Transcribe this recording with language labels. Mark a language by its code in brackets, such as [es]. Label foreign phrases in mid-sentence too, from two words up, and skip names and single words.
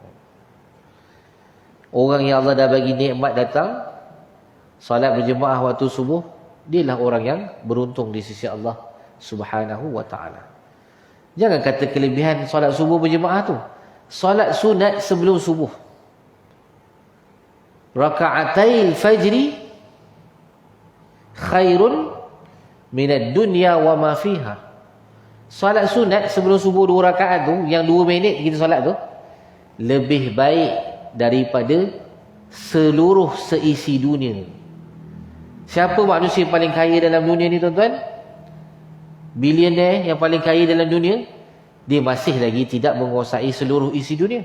[ms] Orang yang Allah dah bagi nikmat datang solat berjemaah waktu subuh, dialah orang yang beruntung di sisi Allah [ar] سبحانه وتعالى. [ms] Jangan kata kelebihan solat subuh berjemaah tu. Solat sunat sebelum subuh, [ar] ركعتا الفجر خير من الدنيا وما فيها. [ms] Solat sunat sebelum subuh 2 rakaat tu, yang 2 minit kita solat tu, lebih baik daripada seluruh seisi dunia. Siapa manusia paling kaya dalam dunia ni tuan-tuan? Bilioner yang paling kaya dalam dunia, dia masih lagi tidak menguasai seluruh isi dunia.